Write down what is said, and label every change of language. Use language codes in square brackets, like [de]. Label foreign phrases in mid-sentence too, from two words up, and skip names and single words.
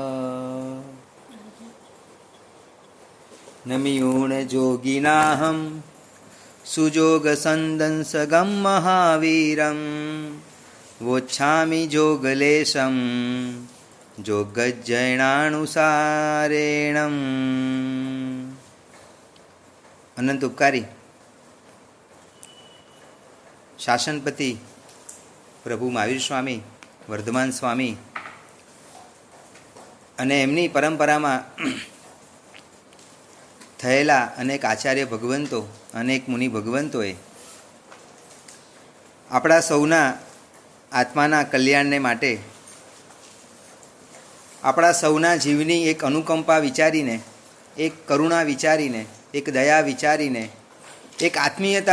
[pra] नमियूणजोगिनाहं सुजोगसन्दंसगं महावीरं वोच्छामि जोगलेशं जोगज्जैनानुसारेणम्। [gu] અનંત ઉપકારી શાસનપતિ પ્રભુ મહાવીર સ્વામી વર્ધમાન સ્વામી અને એમની પરંપરામાં થયેલા અનેક આચાર્ય ભગવંતો અનેક મુનિ ભગવંતોએ આપણા સૌના આત્માના કલ્યાણને માટે આપણા સૌના જીવની એક અનુકંપા વિચારીને, એક કરુણા વિચારીને, એક દયા વિચારીને, એક આત્મીયતા